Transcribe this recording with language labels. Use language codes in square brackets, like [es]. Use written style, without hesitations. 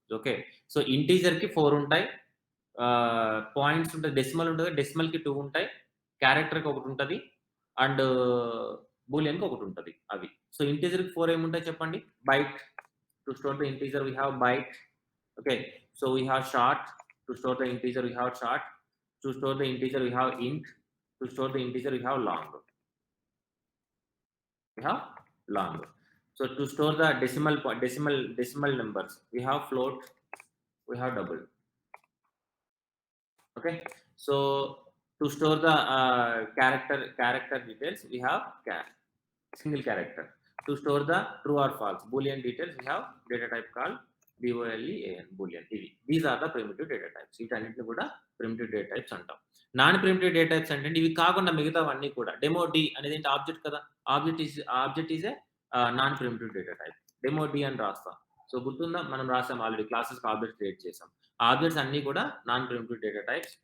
[te] Okay, so integer కి 4 ఉంటాయి, points ఉంటాయి, డెసిమల్ ఉంటుంది, డెసిమల్ కి 2 ఉంటాయి, క్యారెక్టర్ కి 1 ఉంటుంది, అండ్ బూలియన్ కి 1 ఉంటుంది. అవి సో ఇంటీజర్ కి 4 ఏముంటాయి చెప్పండి? Byte, to store the integer [en] we have byte. Okay, so we have short. To store the integer we have short. To store the integer we have int. To store the integer we have long. We have long. So to store the decimal numbers we have float, we have double. Okay, so to store the character details we have single character. To store the true or false boolean details, we have data type called boolean boolean. These are the primitive data types. [te] వీటన్నిటిని కూడా primitive data types అంటాం. Non primitive data types అంటే ఇవి కాకుండా మిగతావన్నీ కూడా demo D అనేది ఏంటి ఆబ్జెక్ట్ కదా, object is ఏ non primitive data type. Demo D అని రాస్తాం. సో గుర్తుందా, మనం రాసాం ఆల్రెడీ క్లాసెస్ ఆబ్జెక్ట్ క్రియేట్ చేసాం. ఆబ్జెక్ట్స్ అన్ని కూడా నాన్ ప్రిమిటివ్ డేటా టైప్స్.